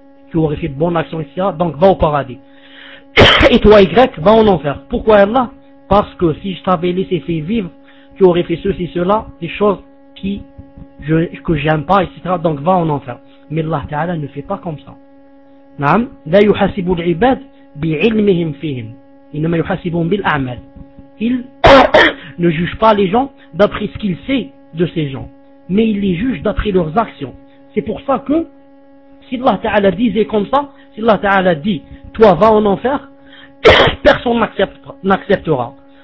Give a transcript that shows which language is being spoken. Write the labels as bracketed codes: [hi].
[fr] Tu aurais fait de bonnes actions, etc. Donc, va au paradis. Et toi, Y, va en enfer. Pourquoi Allah? Parce que si je t'avais laissé filer vivre, tu aurais fait ceci, cela, des choses que j'aime pas, etc. Donc, va en enfer. Mais Allah Ta'ala ne fait pas comme ça. [ar] نعم لا يحاسب العباد بعلمهم فيهم إنما يحاسبهم بالأعمال. [fr] Il ne juge pas les gens d'après ce qu'il sait de ces gens, mais il les juge d'après leurs actions. C'est pour ça que si Allah Ta'ala disait comme ça, si Allah Ta'ala dit toi va en enfer, personne n'acceptera.